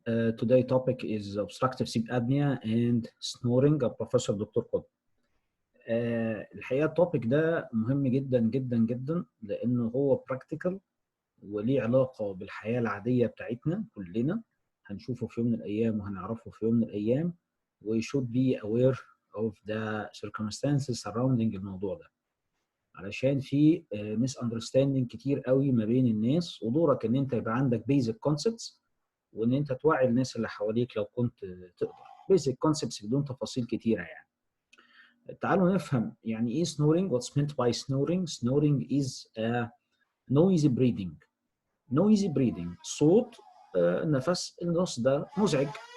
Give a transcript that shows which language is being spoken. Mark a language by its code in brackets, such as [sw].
[en] Today topic is obstructive sleep apnea and snoring. [ar] Professor دكتور قطب. الحقيقة التوبيك ده مهم جدا جدا جدا لأنه هو practical وليه علاقة بالحياة العادية بتاعتنا كلنا. هنشوفه في يوم من الأيام وهنعرفه في يوم من الأيام. [en] We should be aware of the circumstances surrounding [ar] الموضوع ده. علشان في misunderstanding كتير قوي ما بين الناس، ودورك ان انت يبقى عندك [en] basic concepts [ar] وان انت توعي الناس اللي حواليك لو كنت تقدر. [en] basic concepts [ar] بدون تفاصيل كتيره يعني. تعالوا نفهم يعني ايه snoring. [en] What's meant by snoring? Snoring is a noisy breathing. noisy breathing [ar] صوت نفس النص ده مزعج.